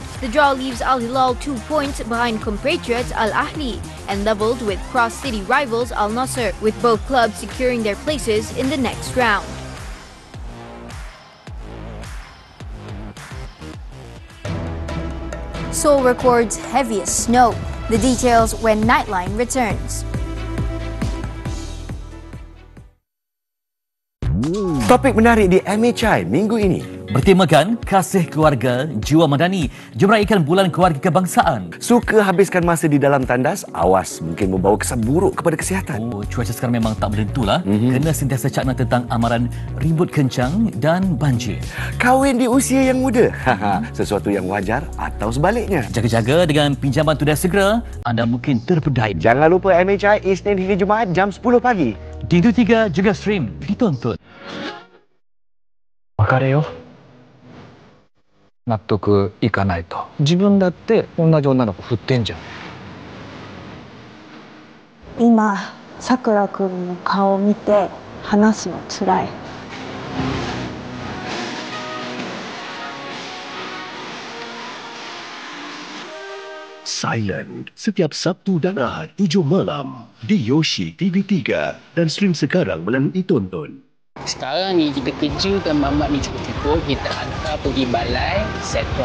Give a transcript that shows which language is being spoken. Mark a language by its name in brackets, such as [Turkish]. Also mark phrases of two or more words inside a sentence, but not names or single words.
[English] The draw leaves Al Hilal 2 points behind compatriots Al Ahly and leveled with cross-city rivals Al Nassr, with both clubs securing their places in the next round. Seoul records heaviest snow. The details when Nightline returns. [Malay] Topik menarik di MHI minggu ini bertemakan kasih keluarga, jiwa madani. Jom raikan bulan keluarga kebangsaan. Suka habiskan masa di dalam tandas? Awas, mungkin membawa kesan buruk kepada kesihatan. Cuaca sekarang memang tak menentulah. Kena sentiasa cakna tentang amaran ribut kencang dan banjir. Kahwin di usia yang muda? Sesuatu yang wajar atau sebaliknya? Jaga-jaga dengan pinjaman tunai segera, anda mungkin terpedaya. Jangan lupa MHI Isnin hingga Jumaat jam 10 pagi. Di TV3 juga stream ditonton. [Japanese] 別れよ納得いかないと自分だって同じ女の子振ってんじゃん今さくらくんの顔を見て話すのつらい。 [Malay] Silent setiap Sabtu dan Ahad 7 malam di Yoshi TV3 dan stream sekarang melalui Tonton. Sekarang ni kita kejukan mamat ni cukup-cukup, kita hantar pergi balai, settle.